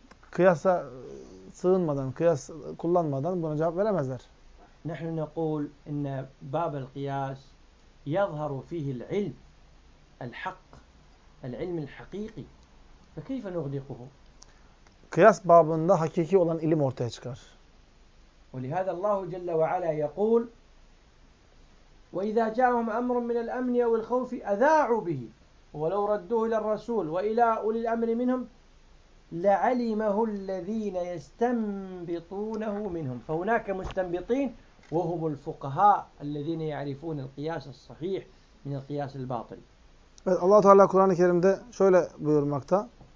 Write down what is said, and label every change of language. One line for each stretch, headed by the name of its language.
Turkish: Kıyasa sığınmadan, kıyas kullanmadan buna cevap veremezler.
Arabic: نَحْنُ نَقُولْ اِنَّ بَابَ الْقِيَاسِ يَظْهَرُ ف۪يهِ الْعِلْمِ الْحَقِّ الْعِلْمِ الْحَق۪يقِ فكيف نغلقه؟
Turkish: قياس بابında hakiki olan ilim ortaya çıkar.
Arabic: ولهذا الله جل وعلا يقول وإذا جاءهم أمر من الأمن أو الخوف أذاعوا به ولو ردوه إلى الرسول وإلى أولي الأمر منهم لعلمه الذين يستنبطونه منهم. فهناك مستنبطين وهم الفقهاء الذين يعرفون القياس الصحيح من القياس الباطل.
Turkish: Evet, Allah Teala Kur'an-ı Kerim'de şöyle buyurmakta.